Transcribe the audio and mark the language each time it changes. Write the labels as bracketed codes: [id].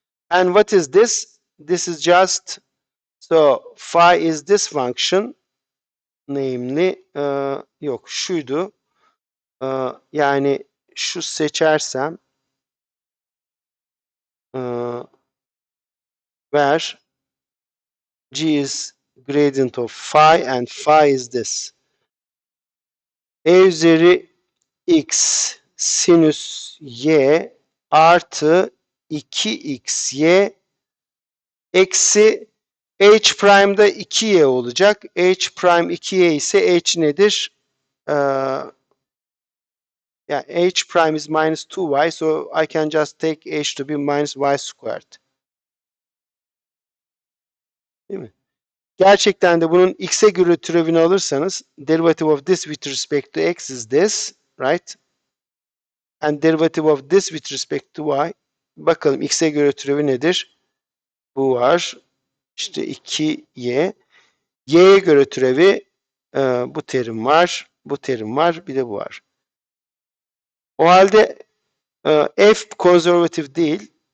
[en] And what is this? This is just, so phi is this function, namely [tr] yok şuydu, yani şu seçersem [en] where g is gradient of phi and phi is this. [tr] E üzeri x sinüs y artı 2xy eksi h prime'da 2y olacak. H prime 2y ise h nedir? [en] Yeah, h prime is minus 2y, so I can just take h to be minus y squared. [tr] Değil mi? Gerçekten de bunun x'e göre türevini alırsanız [en] derivative of this with respect to x is this, right? And derivative of this with respect to y. [tr] Bakalım x'e göre türevi nedir? Bu var. İşte 2y. Y'ye göre türevi bu terim var. Bu terim var. Bir de bu var. O halde f konservatif değil.